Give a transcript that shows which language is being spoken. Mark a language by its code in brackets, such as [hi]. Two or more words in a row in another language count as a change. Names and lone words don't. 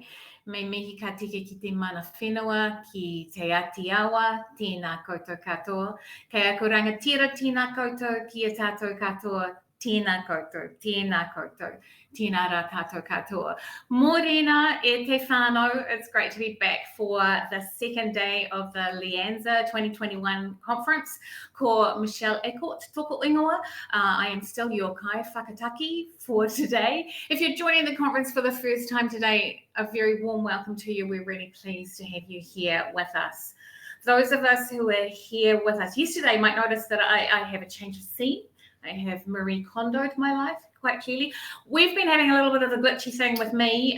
[mi] Me mihi ka tika ki te mana whenua, ki te ati awa, tēnā koutou katoa. Kei ako rangatira tēnā koutou ki a tātou katoa, tēnā koutou, tēnā rā tātou katoa. Mōrena e te whānau, [en] it's great to be back for the second day of the LIANZA 2021 conference. [mi] Ko Michelle Eckert toko ingoa. [en] I am still your [mi] kai whakataki [en] for today. If you're joining the conference for the first time today, a very warm welcome to you. We're really pleased to have you here with us. Those of us who were here with us yesterday might notice that I have a change of scene. I have Marie Kondoed my life quite clearly. We've been having a little bit of a glitchy thing with me.